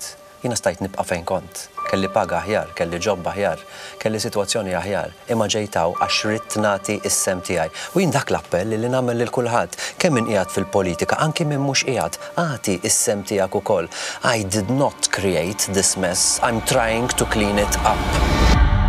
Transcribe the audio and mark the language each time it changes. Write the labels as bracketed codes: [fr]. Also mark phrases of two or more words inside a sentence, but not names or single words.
[mt] Jina stajt nibqa' fejn kont. Kelli paga aħjar, kelli ġobb aħjar, kelli sitwazzjoni aħjar, imma ġejtaw għax rid nagħti is-sem tiegħi. U jien dak l-appell li nagħmel lil kulħadd, kemm min qiegħed fil-politika, anke min mhux qiegħed, agħti is-sem tiegħek ukoll. [en] I did not create this mess. I'm trying to clean it up.